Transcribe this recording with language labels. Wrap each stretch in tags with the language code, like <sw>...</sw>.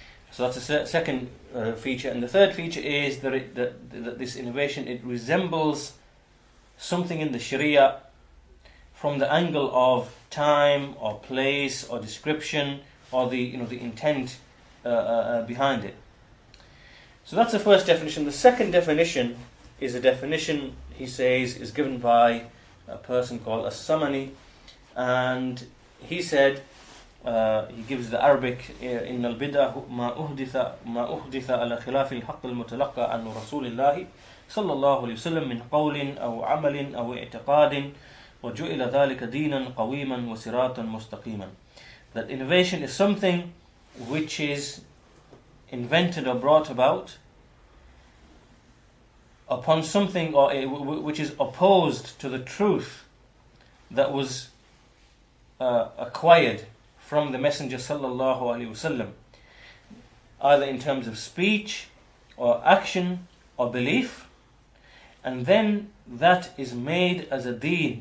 <en>So that's the second feature. And the third feature is that this innovation, it resembles something in the Sharia from the angle of time or place or description or the intent behind it. So that's the first definition. The second definition is a definition, he says, is given by a person called As-Samani, and he said, he gives the Arabic,</en> <ar>إن البدع ما أحدث على خلاف الحق المتلقى عن رسول الله صلى الله عليه وسلم من قول أو عمل أو اعتقاد وجعل ذلك دينا قويما وصراطا مستقيما.</ar> <en>That innovation is something which is invented or brought about upon something or which is opposed to the truth that was acquired from the Messenger sallallahu alaihi wasallam, either in terms of speech or action or belief, and then that is made as a deen.</en>